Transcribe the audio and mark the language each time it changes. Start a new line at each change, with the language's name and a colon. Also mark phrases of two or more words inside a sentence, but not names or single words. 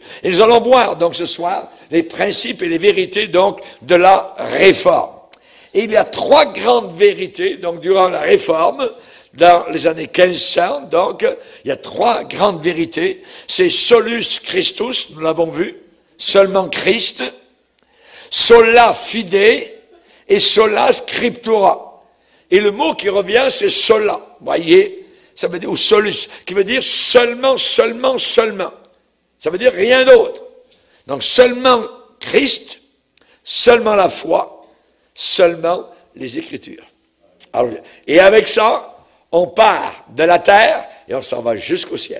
French: Et nous allons voir donc ce soir les principes et les vérités donc de la réforme. Et il y a trois grandes vérités donc durant la réforme, dans les années 1500, donc il y a trois grandes vérités.
Latin: C'est solus Christus,
French: nous l'avons vu, seulement Christ,
Latin: sola fide et sola scriptura.
French: Et le mot qui revient c'est sola, voyez. Ça veut dire, ou solus, qui veut dire seulement, seulement, seulement. Ça veut dire rien d'autre. Donc seulement Christ, seulement la foi, seulement les Écritures. Alors, et avec ça, on part de la terre et on s'en va jusqu'au ciel.